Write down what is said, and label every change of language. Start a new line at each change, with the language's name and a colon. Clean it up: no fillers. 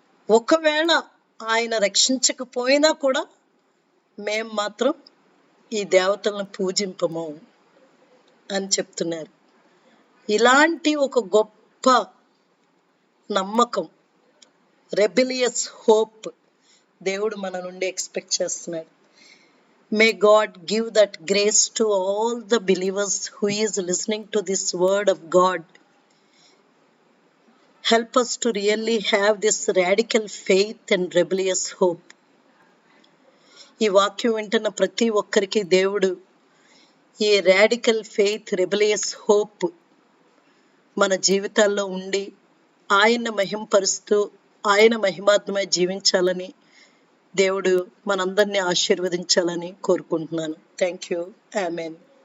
Telugu: ఒకవేళ ఆయన రక్షించకపోయినా కూడా మేము మాత్రం ఈ దేవతలను పూజింపము అని చెప్తున్నారు. ఇలాంటి ఒక గొప్ప నమ్మకం, రెబిలియస్ హోప్ దేవుడు మన నుండి ఎక్స్పెక్ట్ చేస్తున్నాడు.
English: May God give that grace to all the believers who is listening to this word of God. Help us to really have this radical faith and rebellious hope.
Telugu: ఈ వాక్యం వింటున్న ప్రతి ఒక్కరికి దేవుడు ఈ రాడికల్ ఫెయిత్, రెబిలియస్ హోప్ మన జీవితాల్లో ఉండి ఆయన మహింపరుస్తూ ఆయన మహిమాత్మై జీవించాలని దేవుడు మనందరినీ ఆశీర్వదించాలని కోరుకుంటున్నాను.
English: Thank you.
Telugu: ఆమెన్.